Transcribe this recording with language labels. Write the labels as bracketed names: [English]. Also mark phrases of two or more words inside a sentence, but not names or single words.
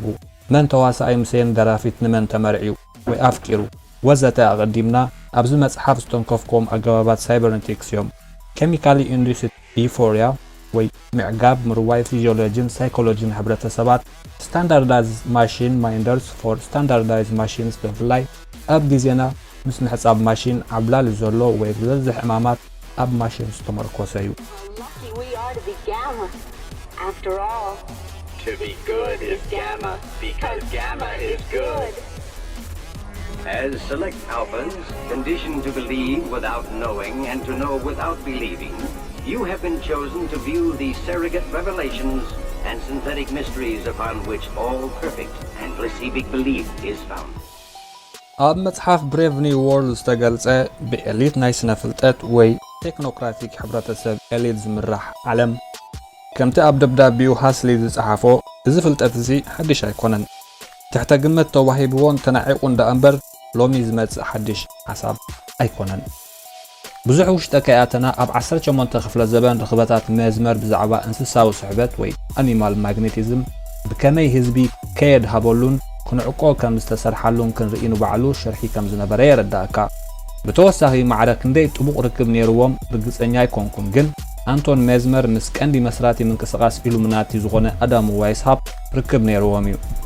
[Tigrinya] መን ተዋሳኣይ ምሴን ደራፊት ንመን ተመርዒዩ ወይ ኣፍቂሩ ወዘተ ኣቐዲምና ኣብዚ መጽሓፍ ዝተንከፍኮም ኣገባባት ሳይበርኔቲክስ እዮም። [English] chemically induced euphoria [Tigrinya] ወይ ምዕጋብ ምርዋይ ፊዚዮሎጂን ሳይኮሎጂን ሕብረተሰባት [English] standardized machine minders for standardized machines [Tigrinya] ብፍላይ ኣብ ግዜና ምስ ምሕጻብ ማሽን ዓብላሊ ዘሎ ወይ ዝበዝሕ ሕማማት ኣብ ማሽን ዝተመርኮሰ እዩ። [English] To be gamma, after all. To be good is gamma, because gamma is good. As select alphas, conditioned to believe without knowing and to know without believing, you have been chosen to view the surrogate revelations and synthetic mysteries upon which all perfect and placebo belief is found. [Tigrinya] ኣብ መጽሓፍ ብሬቭ ኒው ወርልድ ዝተገልጸ ብኤሊት ናይ ስነ ፍልጠት ወይ ቴክኖክራቲክ ሕብረተሰብ ኤሊት ዝምራሕ ዓለም ከምቲ ኣብ ደብዳቤኡ ሃስሊ ዝጸሓፎ እዚ ፍልጠት እዚ ሓድሽ ኣይኮነን። ትሕተ ግምት ተዋሂብዎን ተናዒቑ እንዳእምበር ሎሚ ዝመጽእ ሓድሽ ሓሳብ ኣይኮነን። ብዙሕ ውሽጠ ከያተና ኣብ 18 ክፍለ ዘበን ርኽበታት መዝመር ብዛዕባ እንስሳዊ ስሕበት ወይ [English] animal magnetism [Tigrinya] ብከመይ ህዝቢ ከየድሃበሉን ክንዕቆ ከም ዝተሰርሓሉን ክንርኢ ንባዕሉ ሽርሒ ከም ዝነበረ የረዳእካ። ብተወሳኺ ማዕረ ክንደይ ጥቡቕ ርክብ ነይርዎም ርግጸኛ ኣይኮንኩን፣ ግን አንቶን ሜዝመር ምስ ቀንዲ መስራቲ ምንቅስቓስ ኢሉሚናቲ ዝኾነ ኣዳም ዋይስሃፕ ርክብ ነይርዎም እዩ።